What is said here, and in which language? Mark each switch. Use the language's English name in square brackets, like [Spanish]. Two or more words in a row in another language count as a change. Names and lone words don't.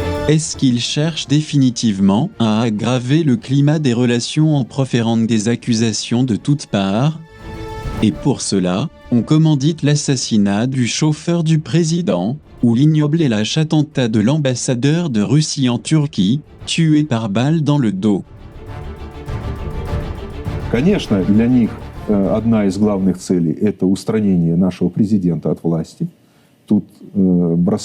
[French] Est-ce qu'il cherche définitivement à aggraver le climat des relations en proférant des accusations de toutes parts? Et pour cela, on commandite l'assassinat du chauffeur du président, ou l'ignoble et lâche attentat de l'ambassadeur de Russie en Turquie, tué par balle dans le dos. [Russian] Конечно, для них одна из главных целей – это устранение нашего президента от власти. Тут бросаются...